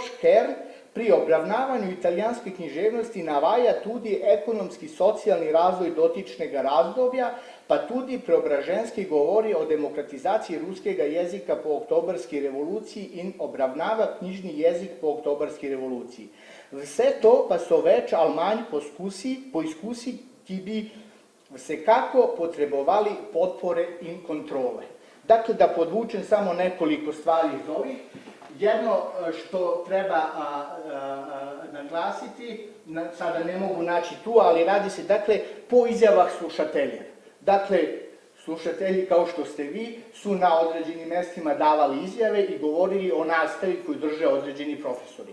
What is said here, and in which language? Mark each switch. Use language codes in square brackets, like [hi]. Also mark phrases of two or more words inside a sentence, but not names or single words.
[sl] Škern pri obravnavanju italijanske književnosti navaja tudi ekonomski socijalni razvoj dotičnega razdobja, pa tudi Preobraženski govori o demokratizaciji ruskega jezika po oktobrski revoluciji in obravnava knjižni jezik po oktobrski revoluciji. Vse to pa so več ali manj poizkusi, ki bi vsekako potrebovali potpore in kontrole. [sr] Dakle, da podvučem samo nekoliko stvari iz ovih. Jedno što treba naglasiti, sada ne mogu naći tu, ali radi se, dakle, po izjavah slušatelja. Dakle, slušatelji, kao što ste vi, su na određenim mestima davali izjave i govorili o nastavi koju drže određeni profesori.